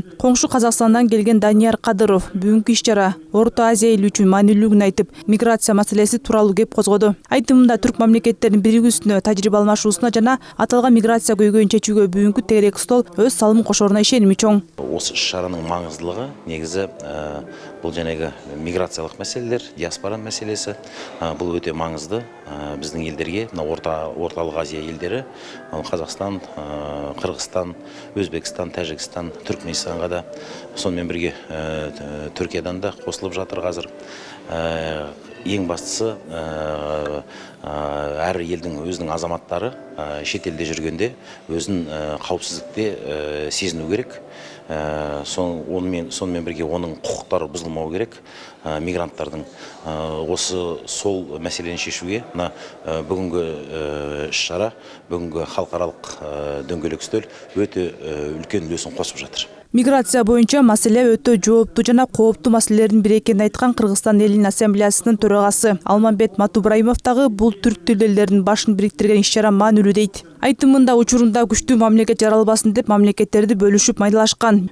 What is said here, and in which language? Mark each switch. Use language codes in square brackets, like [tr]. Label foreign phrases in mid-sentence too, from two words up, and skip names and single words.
[ky] Коңшу Казакстандан келген Данияр Кадыров бүгүнкү иш-чара Орто Азия эли үчүн маанилүүлүгүн айтып, миграция маселеси тууралуу кеп козгоду. Айтымында түрк мамлекеттеринин биригүүсүнө, тажрыйба алмашуусуна жана аталган миграция көйгөйүн чечүүгө бүгүнкү тегерек стол өз салымын кошоруна ишеними чоң. [kk] Осы иш-шаранын маңыздылыгы негизи бул жанагы миграциялык маселелер, диаспора мәселесі, бұл өте маңызды біздің елдерге, орталық Азия елдері, Қазақстан, Қырғызстан, Өзбекстан, Тәжікстан, Түркменстанға да, сонымен бірге Түркиядан да қосылып жатыр қазір. Ең бастысы әр елдің өзінің азаматтары шетелде жүргенде өзін қауіпсіздікте сезіну керек. Сонымен бірге оның құқықтары бұзылмау керек. Мигранттардың сол мәселені шешуге бүгінгі іс-шара, бүгінгі халықаралық дөңгелек үстел өте үлкен үлесін қосып жатыр. [ky] Миграция боюнча маселе өтө жооптуу жана кооптуу маселелердин бири экенин айткан Кыргызстан элинин ассамблеясынын төрагасы Алмамбет Матубраимов дагы бул түрк тилдүү элдердин башын бириктирген иш-чара маанилүү дейт. Айтымында учурунда күчтүү мамлекет жаралбасын деп мамлекеттерди бөлүшүп майдалашкан.